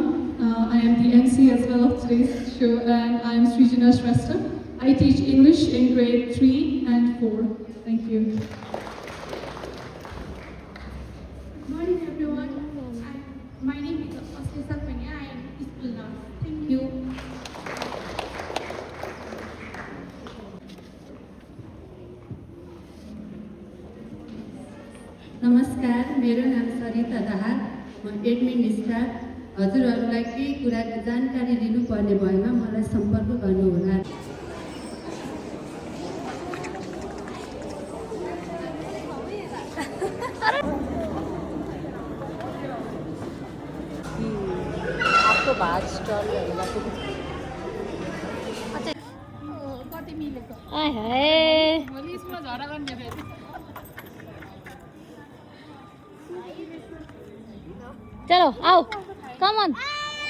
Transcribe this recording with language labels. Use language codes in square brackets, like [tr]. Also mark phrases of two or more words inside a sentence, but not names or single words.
[en] I am the MC as well of today's show, and I am Srijana Shrestha. I teach English in grade 3 and 4. Thank you. Good morning, everyone. My name is Aslisa Panya. I am school nurse. Thank you. [ne] नमस्कार, मेरो नाम सरिता दाहाल, म एडमिन स्टाफ। हजुरहरूलाई केही कुराको जानकारी लिनुपर्ने भएमा मलाई सम्पर्क गर्नुहोला। आपको भात स्टल कति मिलेको आय हाय भोलि स्कुलमा झगडा गर्ने फेरि [hi] चलो आओ [en] come on